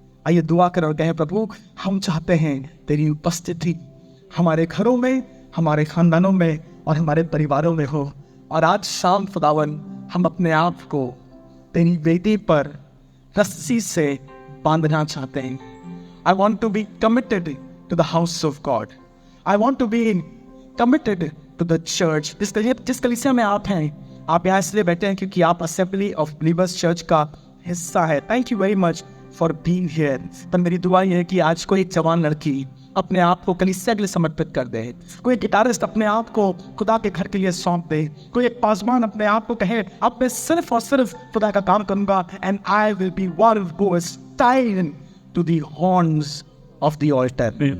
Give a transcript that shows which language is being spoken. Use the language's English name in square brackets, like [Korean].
[Hindi] आइए दुआ कर और कहें, प्रभु हम चाहते हैं तेरी उपस्थिति हमारे घरों में, हमारे खानदानों में और हमारे परिवारों में हो। और आज शाम खुदावन हम अपने आप को तेरी वेदी पर रस्सी से बांधना चाहते हैं। [English] I want to be committed to the house of God। I want to be committed to the church। [Hindi] जिस कलीसिया में आप हैं, आप यहाँ इसलिए बैठे हैं क्योंकि आप असेंबली ऑफ बिलीवर्स चर्च का हिस्सा है। [English] Thank you very much for being here. [Hindi] पर मेरी दुआ यह है कि आज कोई एक जवान लड़की अपने आप को कलीसिया के लिए समर्पित कर दे, कोई गिटारिस्ट अपने आप को खुदा के घर के लिए सौंप दे, कोई एक पासवान अपने आप को कहे अब मैं सिर्फ और सिर्फ खुदा का काम करूंगा, [English] And I will be one who is tied to the horns of the altar.